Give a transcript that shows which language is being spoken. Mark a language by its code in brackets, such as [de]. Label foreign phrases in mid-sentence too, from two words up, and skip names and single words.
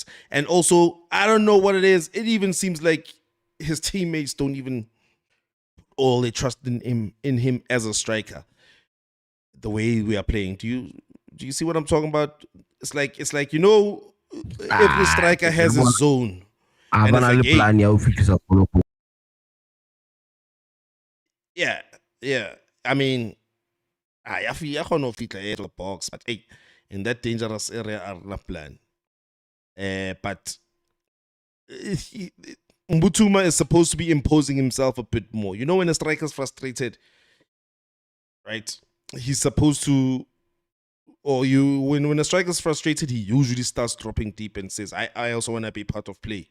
[en] And also, I don't know what it is. It even seems like his teammates don't even all they trust in him as a striker. The way we are playing. Do you see what I'm talking about? It's like every striker has a zone. And it's like, hey, [st] plan ya ho fihlisa bolo ko. [en] yeah, yeah. I mean, I [st] kgona ho fitla [en] the box, but hey, in that dangerous area, I don't plan. But Mbutuma is supposed to be imposing himself a bit more. You know, when a striker's frustrated, right? He's supposed to, or when a striker's frustrated, he usually starts dropping deep and says, I also want to be part of play.